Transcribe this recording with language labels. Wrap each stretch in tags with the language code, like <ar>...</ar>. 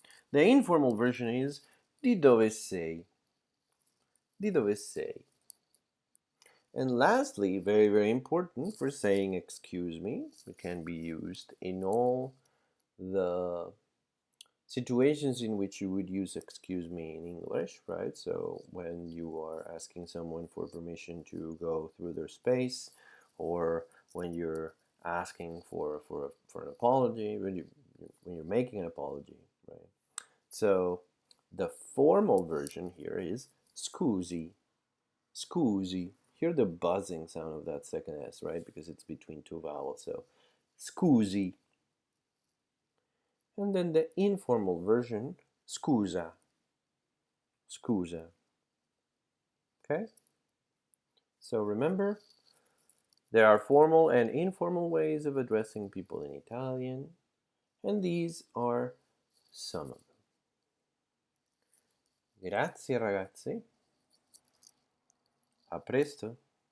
<en>The informal version is</en> <it>di dove sei? Di dove sei?</it> <en>And lastly, very, very important for saying excuse me, it can be used in all the situations in which you would use excuse me in English, right? So when you are asking someone for permission to go through their space, or when you're asking for an apology, when you're making an apology, right? So the formal version here is scusi, scusi. Hear the buzzing sound of that second S, right? Because it's between two vowels. So scusi. And then the informal version, scusa, scusa. Okay? So remember, there are formal and informal ways of addressing people in Italian, and these are some of them.</en> <it>Grazie ragazzi. A presto.</it>